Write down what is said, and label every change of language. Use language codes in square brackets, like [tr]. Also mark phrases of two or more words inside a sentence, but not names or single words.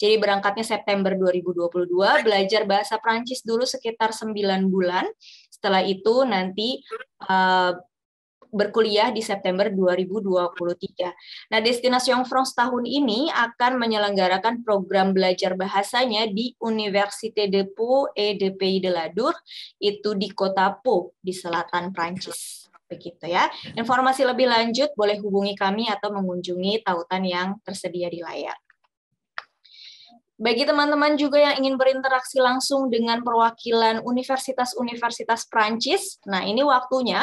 [id] Jadi berangkatnya September 2022, belajar bahasa Prancis dulu sekitar 9 bulan, setelah itu nanti berkuliah di September 2023. Nah, Destination France tahun ini akan menyelenggarakan program belajar bahasanya di Université de Pau et de Pays de la Dour, itu di kota Pau, di selatan Prancis. Begitu ya. Informasi lebih lanjut boleh hubungi kami atau mengunjungi tautan yang tersedia di layar. Bagi teman-teman juga yang ingin berinteraksi langsung dengan perwakilan universitas-universitas Prancis, nah ini waktunya.